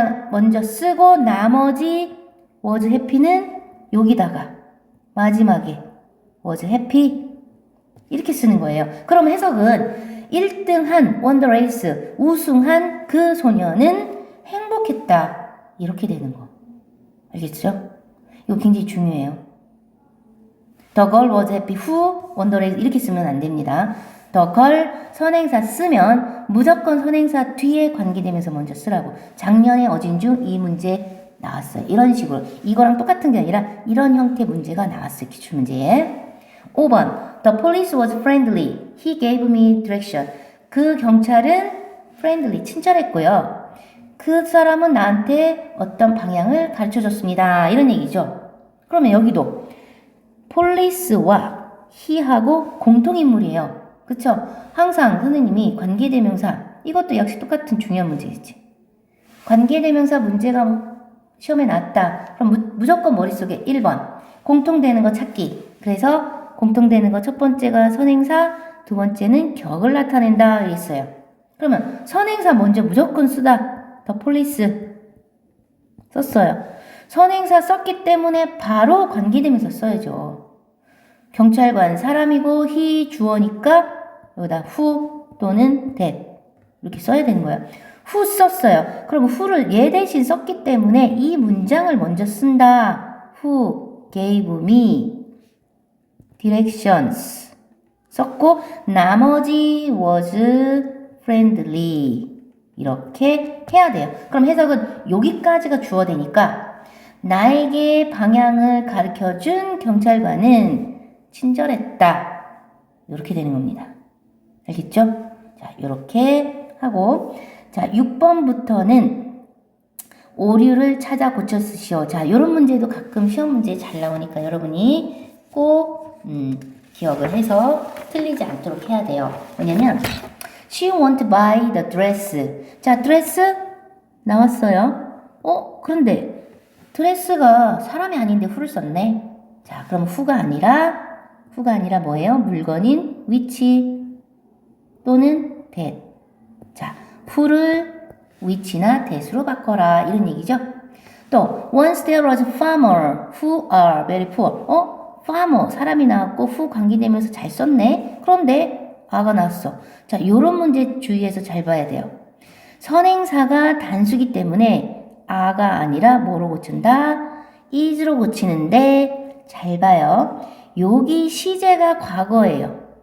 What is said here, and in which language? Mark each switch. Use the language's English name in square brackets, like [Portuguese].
[Korean] 먼저 쓰고 나머지 [English] was happy [Korean] 는 여기다가 마지막에 was happy 이렇게 쓰는 거예요. 그럼 해석은 1등한 [English] won the race [Korean] 우승한 그 소녀는 행복했다 이렇게 되는 거 알겠죠? 이거 굉장히 중요해요. [English] The girl was happy who won the race [Korean] 이렇게 쓰면 안 됩니다. The girl 선행사 쓰면 무조건 선행사 뒤에 관계되면서 먼저 쓰라고. 작년에 어진주 이 문제 나왔어요. 이런 식으로. 이거랑 똑같은 게 아니라 이런 형태 문제가 나왔어요. 기출문제에. 5번. [English] The police was friendly. He gave me direction. [Korean] 그 경찰은 friendly, 친절했고요. 그 사람은 나한테 어떤 방향을 가르쳐줬습니다. 이런 얘기죠. 그러면 여기도 police와 he하고 공통인물이에요. 그쵸? 항상 선생님이 관계대명사 이것도 역시 똑같은 중요한 문제겠지. 관계대명사 문제가 시험에 나왔다. 그럼 무조건 머릿속에 1번 공통되는 거 찾기. 그래서 공통되는 거 첫 번째가 선행사, 두 번째는 격을 나타낸다 이랬어요. 그러면 선행사 먼저 무조건 쓰다. The police 썼어요. 선행사 썼기 때문에 바로 관계대명사 써야죠. 경찰관 사람이고 he 주어니까 여기다 who 또는 that 이렇게 써야 되는 거예요. who 썼어요. 그럼 who를 얘 대신 썼기 때문에 이 문장을 먼저 쓴다. [English] Who gave me directions [Korean] 썼고 나머지 [English] was friendly [Korean] 이렇게 해야 돼요. 그럼 해석은 여기까지가 주어 되니까 나에게 방향을 가르쳐준 경찰관은 친절했다. 이렇게 되는 겁니다. 알겠죠? 자, 이렇게 하고 자, 6번부터는 오류를 찾아 고쳐 쓰시오. 자, 이런 문제도 가끔 시험 문제에 잘 나오니까 여러분이 꼭 기억을 해서 틀리지 않도록 해야 돼요. 뭐냐면 [English] She won't buy the dress. [Korean] 자, 드레스 나왔어요. 그런데 드레스가 사람이 아닌데 who를 썼네. 자, 그럼 who가 아니라 뭐예요? 물건인 which 또는 that. 자, who를 which나 that으로 바꿔라. 이런 얘기죠. [English] 또 once there was a farmer who are very poor. [Korean] farmer 사람이 나왔고 who 관계되면서 잘 썼네. 그런데 아가 나왔어. 자, 요런 문제 주의해서 잘 봐야 돼요. 선행사가 단수기 때문에 아가 아니라 뭐로 고친다? is로 고치는데 잘 봐요. 여기 시제가 과거예요.